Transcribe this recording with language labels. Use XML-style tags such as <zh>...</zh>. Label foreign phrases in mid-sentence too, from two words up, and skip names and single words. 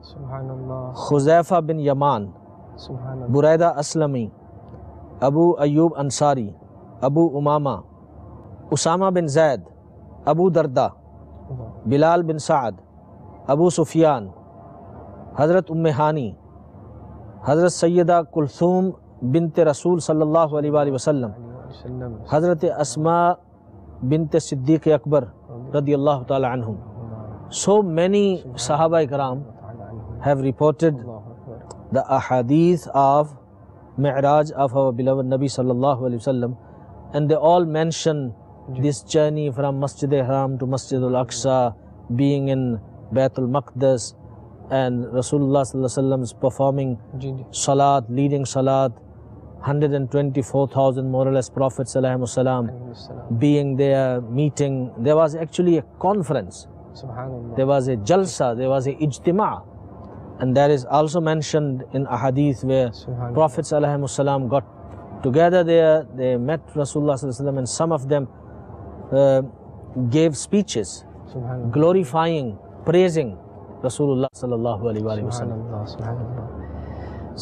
<en>Khuzaifa bin Yaman, Buraida Aslami, Abu Ayyub Ansari, Abu Umama, Usama bin Zaid, Abu Darda, Bilal bin Sa'ad, Abu Sufyan, Hazrat Hani, Hazrat Sayyida Kulthum bint Rasul</en> <ar>Sallallahu Alaihi Wasallam,</ar> <en>Hazrat Asma bint Siddiq Akbar</en> <ar>Radiyallahu Ta'ala Anhum.</ar> <en>So many</en> <ar>Sahaba Ikram</ar> <en>have reported the ahadith of Mi'raj of our beloved Nabi</en> <ar>Sallallahu Alaihi Wasallam,</ar> <en>and they all mention this journey from Masjid al-Haram to Masjid al-Aqsa, being in Baytul Maqdis, and Rasulullah</en> <ar>Sallallahu Alaihi Wasallam</ar> <en>is performing Salat, leading Salat, 124,000 more or less Prophets</en> <ar>Alaihi Wasallam</ar> <en>being there, meeting. There was actually a conference, there was a jalsa, there was a ijtima', and that is also mentioned in a hadith where Prophets</en> <ar>Alaihi Wasallam</ar> <en>got together there, they met Rasulullah</en> <ar>Sallallahu Alaihi Wasallam,</ar> <en>and some of them gave speeches glorifying, praising Rasulullah</en> <ar>Sallallahu Alaihi Wasallam.</ar>